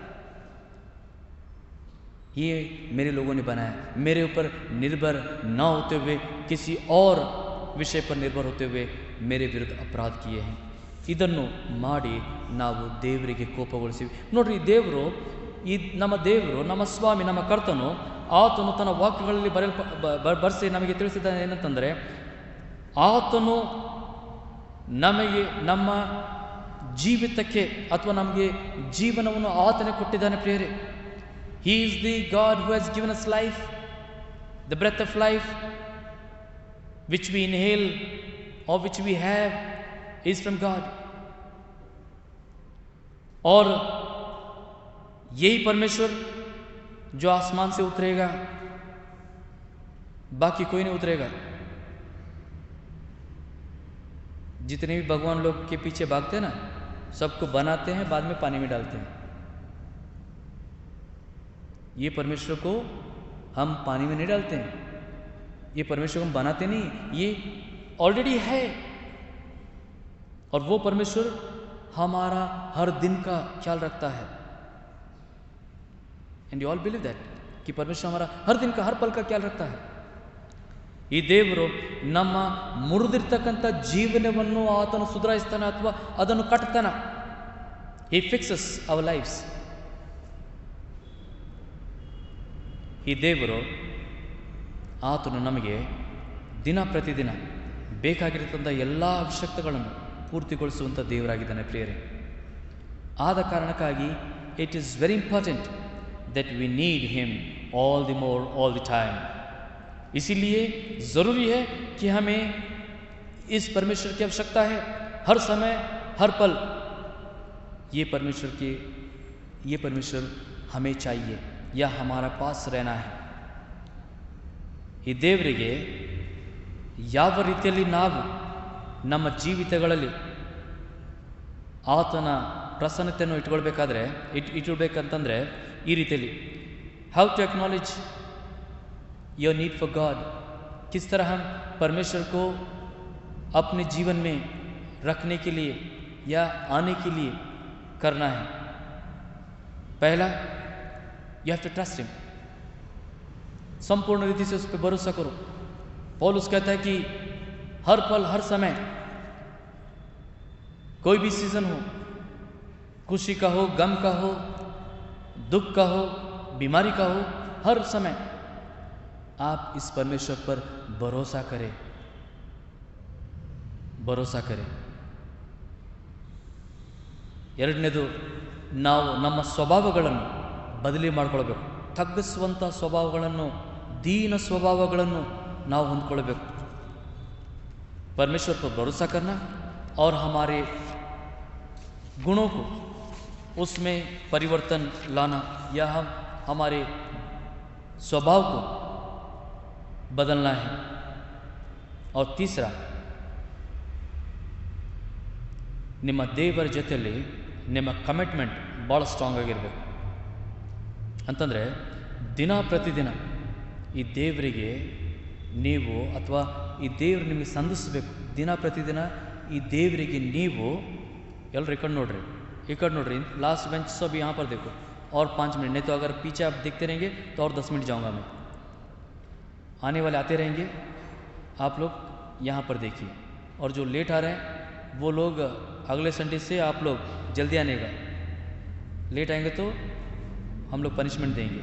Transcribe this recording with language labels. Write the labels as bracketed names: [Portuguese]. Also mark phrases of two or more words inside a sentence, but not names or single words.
[Hindi] ये मेरे लोगों ने बनाया. मेरे ऊपर निर्भर न होते हुए किसी और विषय पर निर्भर होते हुए मेरे विरुद्ध अपराध किए हैं. [Kannada] ಇದನ್ನು ಮಾಡಿ ನಾವು ದೇವರಿಗೆ ಕೋಪಗೊಳಿಸಿವಿ. ನೋಡ್ರಿ, ನಮ್ಮ ದೇವರು, ನಮ್ಮ ಸ್ವಾಮಿ, ನಮ್ಮ ಕರ್ತನು, ಆತನು ತನ್ನ ವಾಕ್ಯಗಳಲ್ಲಿ ಬರೆಸಿ ನಮಗೆ ತಿಳಿಸಿದ್ದಾನೆ. ಏನಂತಂದರೆ, ಆತನು ನಮಗೆ ನಮ್ಮ ಜೀವಿತಕ್ಕೆ ಅಥವಾ ನಮಗೆ ಜೀವನವನ್ನು ಆತನೇ ಕೊಟ್ಟಿದ್ದಾನೆ ಪ್ರಿಯರೇ. [English] He is the God who has given us life, the breath of life which we inhale or which we have is from God. [Hindi] और यही परमेश्वर जो आसमान से उतरेगा, बाकी कोई नहीं उतरेगा. जितने भी भगवान लोग के पीछे भागते हैं ना, सबको बनाते हैं, बाद में पानी में डालते हैं. ये परमेश्वर को हम पानी में नहीं डालते हैं, ये परमेश्वर को हम बनाते नहीं, ये ऑलरेडी है. और वो परमेश्वर हमारा हर दिन का ख्याल रखता है. [English] And you all believe that [Hindi] कि परमेश्वर हमारा हर दिन का, हर पल का ख्याल रखता है. [Kannada] ಈ ದೇವರು ನಮ್ಮ ಮುರಿದಿರ್ತಕ್ಕಂಥ ಜೀವನವನ್ನು ಆತನು ಸುಧಾರಿಸ್ತಾನೆ ಅಥವಾ ಅದನ್ನು ಕಟ್ತಾನೆ. [English] He fixes our lives. [Kannada] ಈ ದೇವರು ಆತನು ನಮಗೆ ದಿನ ಪ್ರತಿದಿನ ಬೇಕಾಗಿರ್ತಕ್ಕಂಥ ಎಲ್ಲ ಅವಶ್ಯಕತೆಗಳನ್ನು ಪೂರ್ತಿಗೊಳಿಸುವಂಥ ದೇವರಾಗಿದ್ದಾನೆ ಪ್ರಿಯರೇ. ಆದ ಕಾರಣಕ್ಕಾಗಿ [English] it is very important that we need him all the more all the time. [Hindi] इसीलिए ज़रूरी है कि हमें इस परमेश्वर की आवश्यकता है हर समय, हर पल. ये परमेश्वर हमें चाहिए या हमारा पास रहना है. [Kannada] ಈ ದೇವರಿಗೆ ಯಾವ ರೀತಿಯಲ್ಲಿ ನಾವು ನಮ್ಮ ಜೀವಿತಗಳಲ್ಲಿ ಆತನ ಪ್ರಸನ್ನತೆಯನ್ನು ಇಟ್ಕೊಳ್ಬೇಕಂತಂದರೆ ಈ ರೀತಿಯಲ್ಲಿ, [English] How to acknowledge your need for God. [Hindi] किस तरह हम परमेश्वर को अपने जीवन में रखने के लिए या आने के लिए करना है। पहला, [English] you have to trust him, [Hindi] संपूर्ण रीति से उस पर भरोसा करो। पौलुस कहता है कि हर पल हर समय, कोई भी सीजन हो, खुशी का हो, गम का हो, दुख का हो, बीमारी का हो, हर समय आप इस परमेश्वर पर भरोसा करें, भरोसा करें। [Kannada] ಎರಡನೇದು, ನಾವು ನಮ್ಮ ಸ್ವಭಾವಗಳನ್ನು ಬದಲಿ ಮಾಡಿಕೊಳ್ಬೇಕು। ತಗ್ಗಿಸುವಂಥ ಸ್ವಭಾವಗಳನ್ನು, दीन स्वभावಗಳನ್ನು ನಾವು ಹೊಂದ್ಕೊಳ್ಬೇಕು। [Hindi] परमेश्वर पर भरोसा करना और हमारे गुणों को उसमें परिवर्तन लाना, या हम हमारे स्वभाव को बदलना है। और तीसरा, [Kannada] ನಿಮ್ಮ ದೇವರ ಜೊತೆಯಲ್ಲಿ ನಿಮ್ಮ ಕಮಿಟ್ಮೆಂಟ್ ಭಾಳ ಸ್ಟ್ರಾಂಗ್ ಆಗಿರಬೇಕು। ಅಂತಂದರೆ ದಿನ ಪ್ರತಿದಿನ ಈ ದೇವರಿಗೆ ನೀವು, ಅಥವಾ ಈ ದೇವರು ನಿಮಗೆ ಸಂಧಿಸಬೇಕು। ದಿನ ಪ್ರತಿದಿನ ಈ ದೇವರಿಗೆ ನೀವು, ಎಲ್ಲರೂ ಈ ಕಡೆ ನೋಡ್ರಿ, ಈ ಕಡೆ ನೋಡ್ರಿ, [English] last bench [Hindi] सब यहाँ पर देखो, और 5 मिनट, नहीं तो अगर पीछे आप देखते रहेंगे तो और 10 मिनट जाऊँगा मैं। आने वाले आते रहेंगे, आप लोग यहाँ पर देखिए, और जो लेट आ रहे हैं वो लोग अगले संडे से आप लोग जल्दी आने का, लेट आएंगे तो हम लोग पनिशमेंट देंगे।